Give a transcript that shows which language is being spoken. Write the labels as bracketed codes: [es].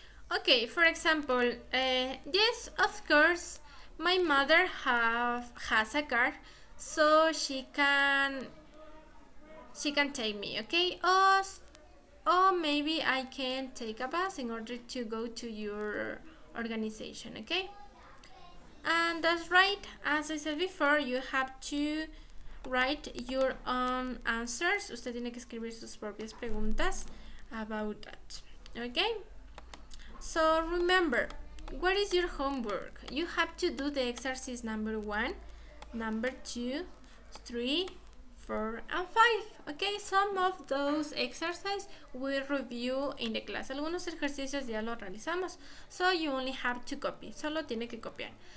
[en] Okay, for example, yes, of course, my mother has a car, so she can take me. Okay, or maybe I can take a bus in order to go to your organization. Okay, And that's right, as I said before, you have to write your own answers. [es] Usted tiene que escribir sus propias preguntas [en] about that. Okay? So remember, what is your homework? You have to do the exercise number 1, number 2, 3, 4, and 5. Okay, some of those exercises we review in the class. [es] Algunos ejercicios ya los realizamos, [en] so you only have to copy. [es] Solo tiene que copiar.